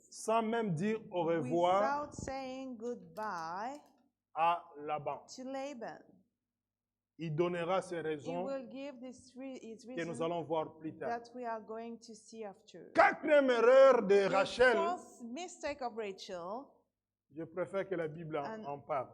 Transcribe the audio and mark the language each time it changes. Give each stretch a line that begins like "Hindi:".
French: sans même dire au revoir
English: without saying goodbye
French: à Laban.
English: to Laban.
French: Il donnera ses
English: He
French: raisons
English: will give his
French: que nous
English: reason
French: allons voir plus tard.
English: that we are going to see after.
French: Quatrième erreur de
English: The
French: Rachel,
English: fourth mistake of Rachel,
French: je préfère que la Bible en parle.